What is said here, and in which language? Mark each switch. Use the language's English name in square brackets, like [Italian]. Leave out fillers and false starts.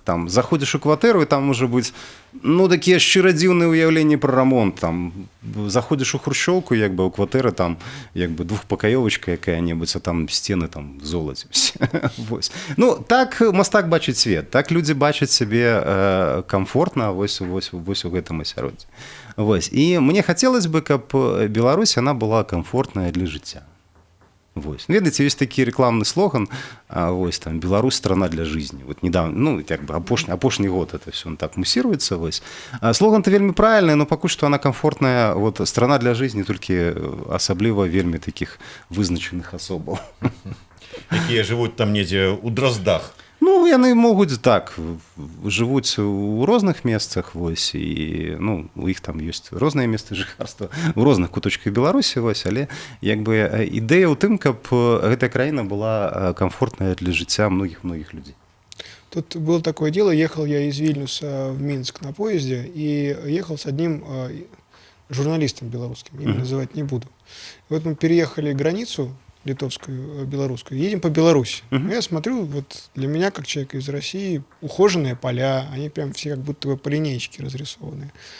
[Belarusian] Там заходзіш у кватэру, і там можа быць ну такія шчыра дзіўныя ўяўленні пра рамонт. Там заходзіш у хрущоўку, як бы у кватэры там як бы двухпакаёвачка якая-небудзь, а там сцены там в золаце. Вось. Ну так мастак бачыць свет, так людзі бачаць сябе комфортна вось у гэтым асяроддзі. Вось. І мне хацелось бы, каб Беларусь она была комфортная для жыцця. Вось. Ведаеце, ёсць такі рэкламны слоган, вось там Беларусь [Russian] страна для жизни. [Belarusian] Вот недавно, ну як бы апошні год это все так мусіруецца, вось. Слоган-то вельмі правільны, но пакуль што она комфортная, вот [Russian] страна для жизни [Belarusian] толькі асабліва вельмі такіх вызначаных асобаў. Якія жывуць там недзе ў Дроздах. Ну, яны могуць так, жывуць у розных месцах, вось, і ну, у іх там ёсць розныя месцы жыхарства, у розных куточках Беларусі, вось, але як бы ідэя ў тым, каб гэтая краіна была комфортная для жыцця многіх людзей. [Russian] Тут было такое дело, ехал я из Вильнюса в Минск на поезде и ехал с одним журналистом белорусским, имя называть не буду. И вот мы переехали границу литовскую, белорусскую, едем по Беларуси. Я смотрю, вот для меня, как человека из России, ухоженные поля, они прям все как будто бы по линеечке разрисованные.